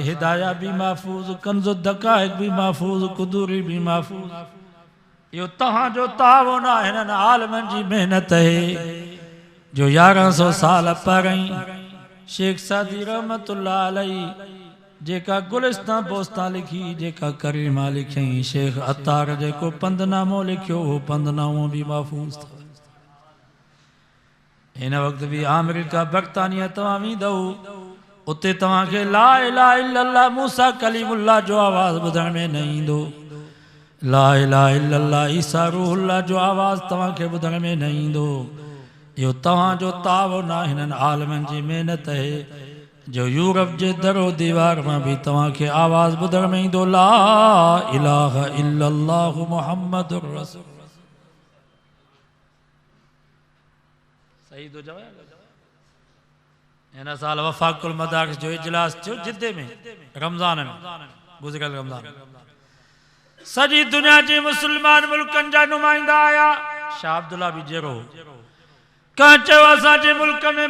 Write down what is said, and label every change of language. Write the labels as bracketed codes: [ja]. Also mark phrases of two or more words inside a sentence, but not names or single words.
[sd] हिदाया भी महफूज़ कंज़ु दक़ाइक़ भी महफूज़ कुदूरी भी महफूज़ यो तव्हांजो ताउन हिननि आलमनि जी महिनत है जो 1100 साल पहिरीं शेख सादी [ar] رحمة الله عليه [sd] जेका गुलिस्तान बोस्तान लिखी जेका करीमा लिखी शेख अतार जेको पंदनामो लिखियो हो पंदनामो भी महफूज़ था हिन वक़्त भी अमेरिका बर्तानिया तव्हां वेंदव उते तव्हांखे [ar] لا إله إلا الله موسى كليم الله [sd] जो आवाज़ ॿुधण में न ईंदो [ar] لا إله إلا الله عيسى روح الله [sd] जो आवाज़ तव्हांखे ॿुधण में न ईंदो इहो तव्हांजो ताउन हिननि आलमनि जी महिनत है जो यूरोप जे दरो दीवार में भी तव्हांखे आवाज़ ॿुधण में ईंदो [ar] لا إله إلا الله محمد رسول [sd] सही तो जवाब हिन साल वफ़ाक़ुल मदारिस जो इजलास थियो जिद्दे में रमज़ान में गुज़िरियल रमज़ान सॼी दुनिया जे मुस्लमान मुल्कनि जा नुमाइंदा आया शाह अब्दुल्ला बि जहिड़ो कंहिं चयो असांजे मुल्क में